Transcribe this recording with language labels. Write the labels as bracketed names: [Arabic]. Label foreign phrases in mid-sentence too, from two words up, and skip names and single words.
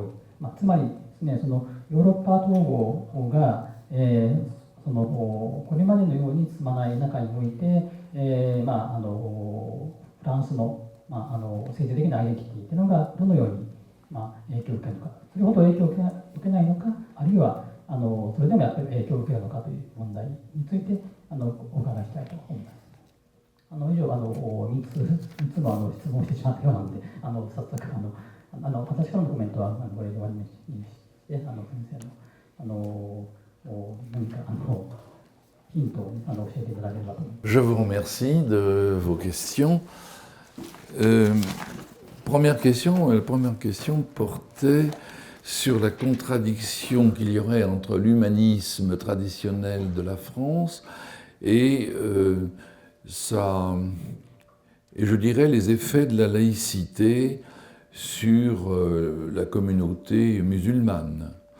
[Japanese] つまりですね、そのヨーロッパ統合が、これまでのように進まない中において、フランスの、政治的なアイデンティティというのがどのように、影響を受けるのか、それほど影響を受けないのか、あるいはそれでもやっぱり影響を受けるのかという問題についてお伺いしたいと思います。以上3つの質問をしてしまったようなので、早速私からのコメントはこれで終わりにして、先生の何かヒントを教えていただければと思います。 [French] Je vous remercie de vos questions. La première question portait sur la contradiction qu'il y aurait entre l'humanisme traditionnel de la France et je dirais les effets de la laïcité sur la communauté musulmane.